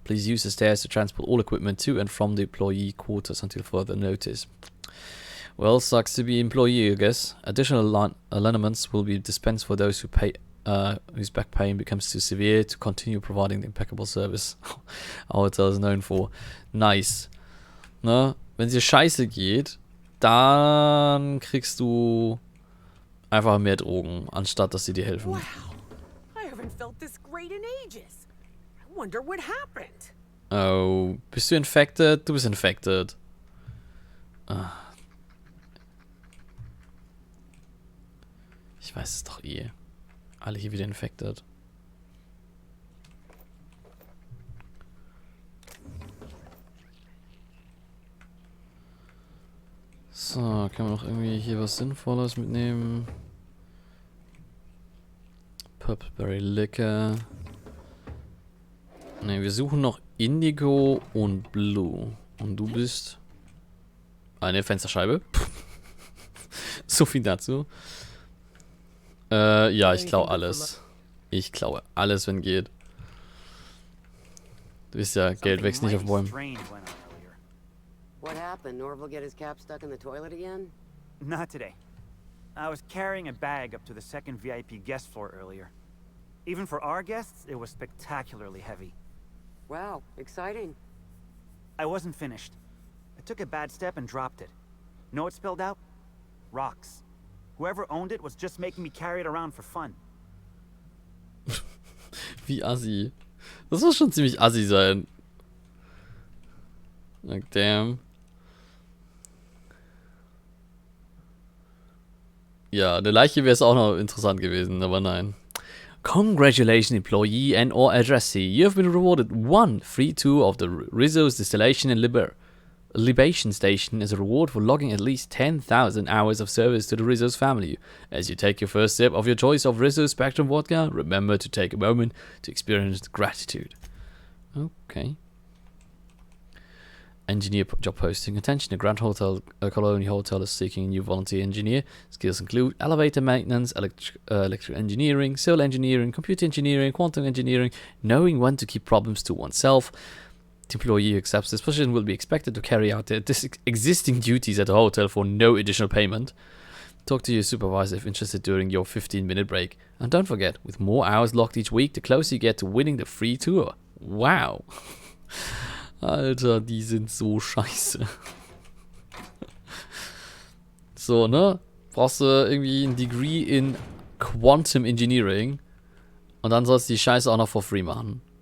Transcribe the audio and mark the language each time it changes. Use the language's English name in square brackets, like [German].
[English] Please use the stairs to transport all equipment to and from the employee quarters until further notice. Well, sucks to be employee, I guess. Additional alignments will be dispensed for those who pay, whose back pain becomes too severe to continue providing the impeccable service our hotel is known for. [German] Nice. Ne? Wenn es dir scheiße geht, dann kriegst du einfach mehr Drogen, anstatt dass sie dir helfen. Wow. [English] I haven't felt this great in ages. I wonder what happened. [German] Oh, bist du infected? Du bist infected. Ah. Ich weiß es doch eh. Alle hier wieder infected. So, kann man noch irgendwie hier was Sinnvolles mitnehmen? Purpleberry Liquor. Ne, wir suchen noch Indigo und Blue. Und du bist... eine Fensterscheibe. So viel dazu. Ja, ich klaue alles. Ich klaue alles, wenn geht. Du wisst ja, Geld wächst nicht auf Bäumen. [English] What happened? Norval get his cap stuck in the toilet again? Not today. I was carrying a bag up to the second VIP guest floor earlier. Even for our guests, it was spectacularly heavy. Wow, exciting. I wasn't finished. I took a bad step and dropped it. Know what spilled out? Rocks. Whoever owned it was just making me carry it around for fun. [German] Wie assi. Das muss schon ziemlich assi sein. [English] Like, damn. [German] Ja, eine Leiche wäre es auch noch interessant gewesen, aber nein. [English] Congratulations, employee and or addressee. You have been rewarded one free tour of the Rizzo's Distillation and Libation Station as a reward for logging at least 10,000 hours of service to the Rizzo's family. As you take your first sip of your choice of Rizzo's Spectrum Vodka, remember to take a moment to experience gratitude. Okay. Engineer job posting. Attention, the Grand Colonial Hotel is seeking a new volunteer engineer. Skills include elevator maintenance, electrical engineering, civil engineering, computer engineering, quantum engineering, knowing when to keep problems to oneself. The employee who accepts this position will be expected to carry out their existing duties at the hotel for no additional payment. Talk to your supervisor if interested during your 15-minute break. And don't forget, with more hours logged each week, the closer you get to winning the free tour. Wow. [German] Alter, die sind so scheiße. So, ne? Brauchst du irgendwie ein [English] Degree in Quantum Engineering. [German] Und dann sollst du die Scheiße auch noch for free machen.